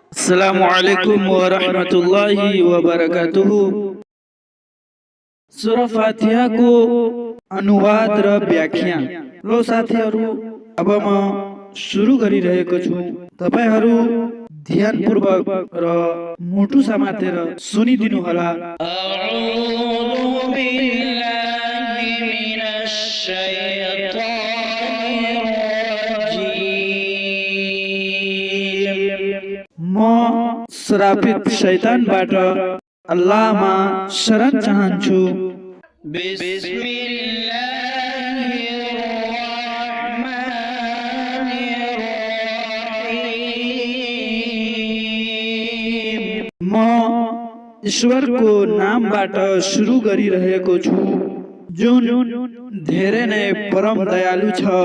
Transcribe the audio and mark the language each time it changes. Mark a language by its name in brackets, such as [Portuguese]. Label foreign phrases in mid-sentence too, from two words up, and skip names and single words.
[Arabic] السلام عليكم ورحمة الله وبركاته. [Nepali] सूरा फातिहा को अनुवाद र व्याख्या। लो साथीहरु, अब म सुरु गरिरहेको छु। तपाईहरु ध्यानपूर्वक र मुटु समातेर सुनिदिनु होला। [Arabic] أعوذ بالله من الشيطان الرجيم. [Nepali] म श्रापित शैतानबाट अल्लाहमा शरण चाहन्छु। म ईश्वरको नामबाट सुरु गरिरहेको छु, जुन धेरै नै परम दयालु छ।